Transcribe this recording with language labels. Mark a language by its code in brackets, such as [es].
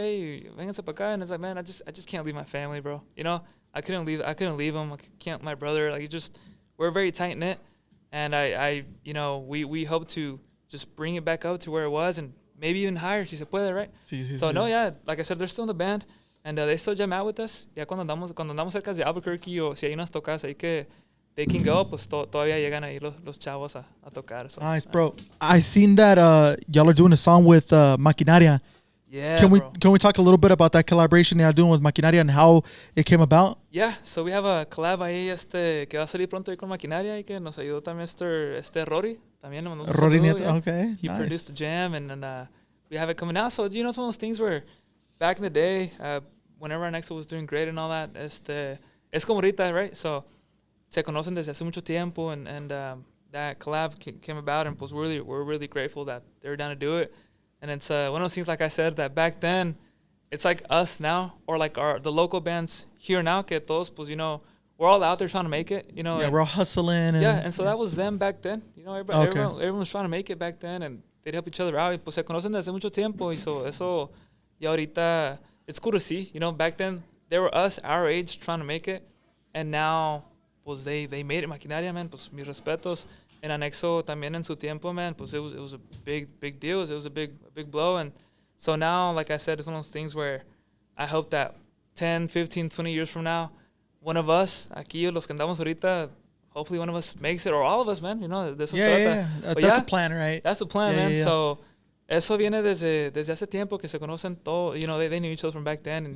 [en] Hey, [es] vénganse pa acá, [en] and it's like, man, I just can't leave my family, bro. You know, I couldn't leave them. I can't, my brother. Like, we're very tight knit, and I you know, we hope to just bring it back up to where it was, and maybe even higher, [es] si se puede, [en] right? So no, yeah, like I said, they're still in the band, and they still jam out with us. [es] Ya cuando andamos cerca de Albuquerque, o si hay unas tocas ahí que [en] they can go, [es] pues todavía llegan ahí los chavos a tocar. [en] So, Nice, bro. I seen that y'all are doing a song with Maquinaria. Yeah, Can bro. we talk a little bit about that collaboration y'all doing with Maquinaria and how it came about? Yeah, so we have a collab [es] ahí que va a salir pronto ahí con Maquinaria y que nos ayudó también Rory. También nos mandó un Rory saludo, Nieto, [en] yeah. okay. He Nice. produced the jam, and we have it coming out. So, you know, it's one of those things where back in the day, whenever Anexo was doing great and all that, [es] es como ahorita, [en] right? So, [es] se conocen desde hace mucho tiempo, [en] and that collab came about, and pues we're really grateful that they were down to do it. And it's one of those things, like I said, that back then, it's like us now, or like the local bands here now, [es] que todos, pues, [en] you know, we're all out there trying to make it, you know. Yeah, we're all hustling. And so that was them back then. You know, Okay. everyone was trying to make it back then, and they'd help each other out. [es] Y pues se conocen desde mucho tiempo, y so eso, y ahorita, [en] it's cool to see. You know, back then, they were us, our age, trying to make it, and now, pues they made it. Maquinaria, man, [es] pues mis respetos. [en] And Anexo [es] también en su tiempo, [en] man, pues it was a big deal. It was a big blow. And so now, like I said, it's one of those things where I hope that 10, 15, 20 years from now, one of us, [es] aquí los que andamos ahorita, [en] hopefully one of us makes it, or all of us, man, you know, [es] de eso se trata. [en] Yeah. That's the plan, right? That's the plan, Yeah, man. yeah. So, [es] eso viene desde hace tiempo que se conocen todo, [en] you know, they knew each other from back then, and